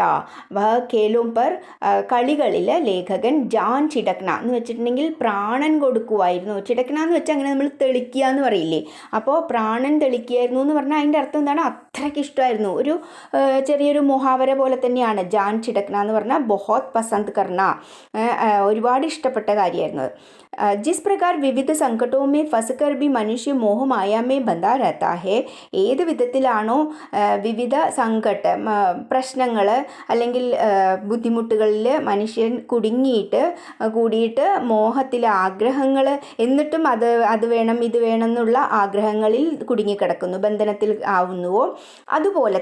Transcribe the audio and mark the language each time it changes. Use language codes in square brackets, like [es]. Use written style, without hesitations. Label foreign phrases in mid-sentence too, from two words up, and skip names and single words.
[hi] वह खेलों पर, [ml] കളികളിൽ ലേഖകൻ [hi] जान छिड़कना [ml] എന്ന് വെച്ചിട്ടുണ്ടെങ്കിൽ പ്രാണൻ കൊടുക്കുമായിരുന്നു. ചിടക്ന എന്ന് വെച്ചാൽ അങ്ങനെ നമ്മൾ തെളിക്കുക എന്ന് പറയില്ലേ, അപ്പോൾ പ്രാണൻ തെളിക്കുകയായിരുന്നു എന്ന് പറഞ്ഞാൽ അതിൻ്റെ അർത്ഥം എന്താണ്, അത്രയ്ക്ക് ഇഷ്ടമായിരുന്നു. ഒരു ചെറിയൊരു മുഹാവര പോലെ തന്നെയാണ് [hi] जान छिड़कना [ml] എന്ന് പറഞ്ഞാൽ [hi] बहुत पसंद करना, [ml] ഒരുപാട് ഇഷ്ടപ്പെട്ട കാര്യമായിരുന്നു. [hi] जिस प्रकार विविध संकटों में फंसकर भी मनुष्य मोह माया में बंधा रहता है, [ml] ഏത് വിധത്തിലാണോ വിവിധ പ്രശ്നങ്ങൾ അല്ലെങ്കിൽ ബുദ്ധിമുട്ടുകളിൽ മനുഷ്യൻ കൂടിയിട്ട് മോഹത്തിലെ ആഗ്രഹങ്ങൾ, എന്നിട്ടും അത് വേണം ഇത് വേണം എന്നുള്ള ആഗ്രഹങ്ങളിൽ കുടുങ്ങിക്കിടക്കുന്നു, ബന്ധനത്തിൽ ആവുന്നുവോ, അതുപോലെ